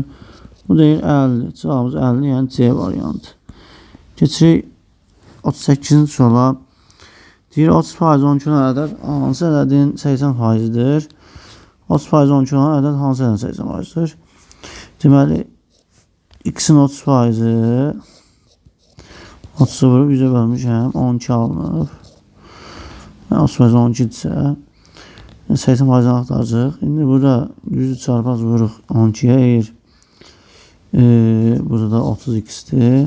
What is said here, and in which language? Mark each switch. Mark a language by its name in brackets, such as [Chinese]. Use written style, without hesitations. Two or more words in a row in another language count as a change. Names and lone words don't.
[Azerbaijani] Bu deyir 50. Cavabımız 50, yəni C variantı. Keçirik 38-ci suala. Deyir 30% 12 olan ədəd hansı ədədin 80%-dir? 30% 12 olan ədəd hansı ədədin 80%-dir? Deməli, x-in 30%-i 30'a vurub 100'ə bölmüşəm, 12 alınıb. 30% 12-dirsə 80%-ni axtaracaq. İndi burada 100'ü çarpaz vuruq 12'yə eyir. Burada da 30x-dir.